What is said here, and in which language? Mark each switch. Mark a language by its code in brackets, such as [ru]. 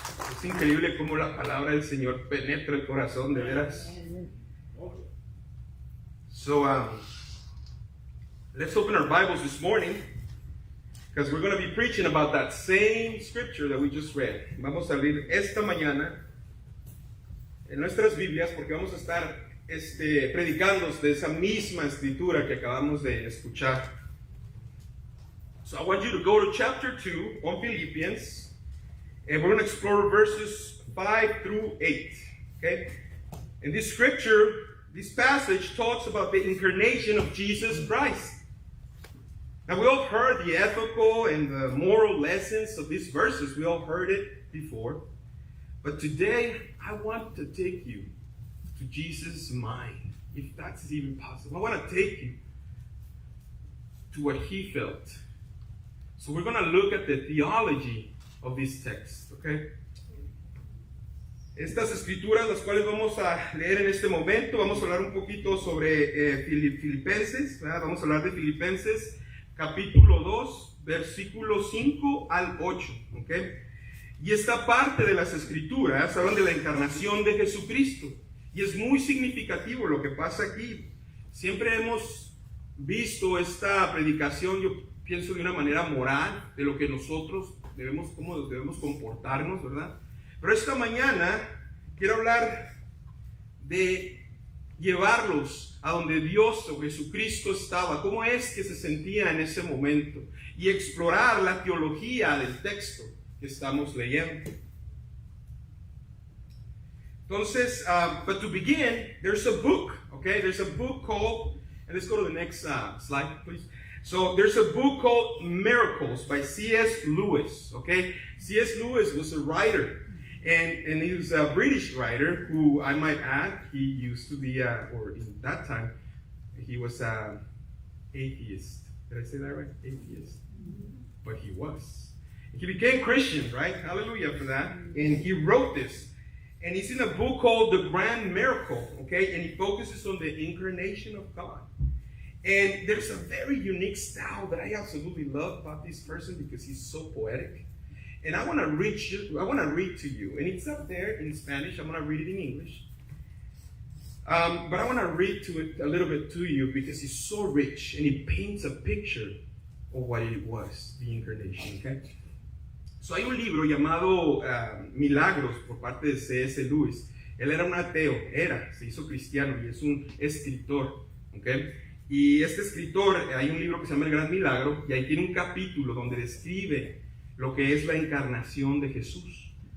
[es] Es increíble cómo la palabra del Señor penetra el corazón, de veras. [en] So, let's open our Bibles this morning, because we're going to be preaching about that same scripture that we just read. [es] Vamos a leer esta mañana en nuestras Biblias, porque vamos a estar predicando de esa misma escritura que acabamos de escuchar. [en] So I want you to go to chapter 2 on Philippians, and we're going to explore verses 5 through 8. Okay? In this scripture, this passage talks about the incarnation of Jesus Christ. Now, we all heard the ethical and the moral lessons of these verses. We all heard it before. But today, I want to take you to Jesus' mind, if that's even possible. I want to take you to what he felt. So we're going to look at the theology of this text, okay? [es] Estas escrituras, las cuales vamos a leer en este momento, vamos a hablar un poquito sobre Filipenses, ¿verdad? Vamos a hablar de Filipenses capítulo 2, versículo 5 al 8, ¿ok? Y esta parte de las escrituras hablan de la encarnación de Jesucristo, y es muy significativo lo que pasa aquí. Siempre hemos visto esta predicación, yo pienso, de una manera moral, de lo que nosotros debemos, cómo debemos comportarnos, ¿verdad? Pero esta mañana quiero hablar de llevarlos a donde Dios o Jesucristo estaba, cómo es que se sentía en ese momento, y explorar la teología del texto que estamos leyendo. Entonces, [en] but to begin, there's a book, okay? There's a book called, and let's go to the next slide, please. So there's a book called Miracles by C.S. Lewis, okay? C.S. Lewis was a writer. And he was a British writer who, I might add, he used to be, or in that time, he was an atheist. Did I say that right? Atheist. But he was. He became Christian, right? Hallelujah for that. And he wrote this. And it's in a book called The Grand Miracle, okay? And he focuses on the incarnation of God. And there's a very unique style that I absolutely love about this person because he's so poetic. And I want to read to you, and it's up there in Spanish. I'm going to read it in English. But I want to read to it a little bit to you because he's so rich, and he paints a picture of what it was, the incarnation, okay? [es] So, hay un libro llamado Milagros por parte de C.S. Lewis. Él era un ateo, se hizo cristiano y es un escritor, ¿ok? Y este escritor, hay un libro que se llama El Gran Milagro, y ahí tiene un capítulo donde describe lo que es la encarnación de Jesús.